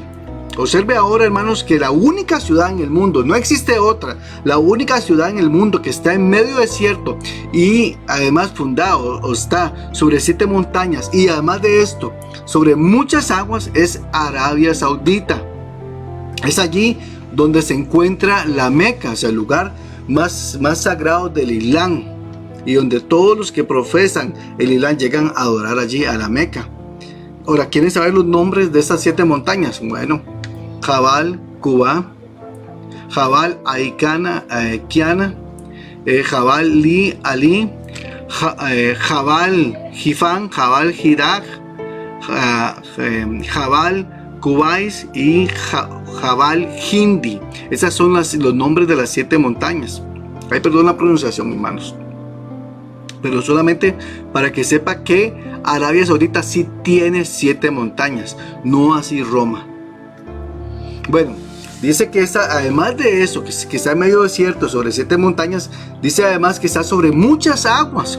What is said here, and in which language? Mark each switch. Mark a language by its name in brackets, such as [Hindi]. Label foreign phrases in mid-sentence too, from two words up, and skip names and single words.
[Spanish] Observe ahora, hermanos, que la única ciudad en el mundo, no existe otra, la única ciudad en el mundo que está en medio desierto y además fundada o está sobre 7 montañas y además de esto, sobre muchas aguas, es Arabia Saudita. Es allí donde se encuentra la Meca, o sea, el lugar más sagrado del Islam, y donde todos los que profesan el Islam llegan a adorar allí a la Meca. Ahora, ¿quieren saber los nombres de estas 7 montañas? Bueno, Jabal Quba, Jabal Aikana, Kiana, Jabal Li Ali, Jabal Hifan, Jabal Hirak, Jabal Qubais y Jabal Hindi. Esos son los nombres de las 7 montañas. Ay, perdón la pronunciación, hermanos, pero solamente para que sepa que Arabia Saudita sí tiene 7 montañas, no así Roma. Bueno, dice que además de eso, que está en medio desierto sobre 7 montañas, dice además que está sobre muchas aguas.